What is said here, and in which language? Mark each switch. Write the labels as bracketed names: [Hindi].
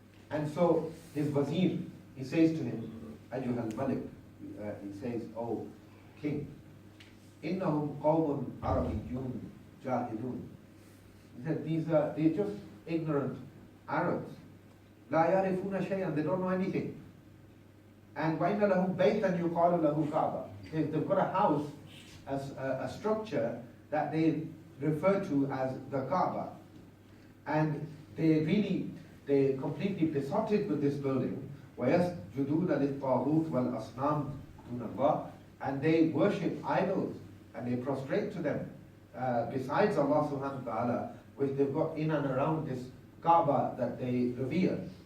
[English] And so his wazir, he says to him, [Arabic] Ayyuhal Malik, [English] he says, oh king, [Arabic] innahum qawmun arabiyyun jahilun. [English] He said, they're just ignorant Arabs. [Arabic] La yarifuna shay'an, [English] they don't know anything. And [Arabic] وَإِنَّ لَهُمْ بَيْتًا يُقَالُ لَهُ كَعْبَةً. [English] They've got a house, as a structure that they refer to as the Kaaba. And they completely besotted with this building. [Arabic] وَيَسْجُدُونَ لِلطَّاغُوتِ وَالْأَصْنَامِ دُونَ اللَّهِ. [English] And they worship idols, and they prostrate to them, besides Allah subhanahu wa ta'ala, which they've got in and around this Kaaba that they revere.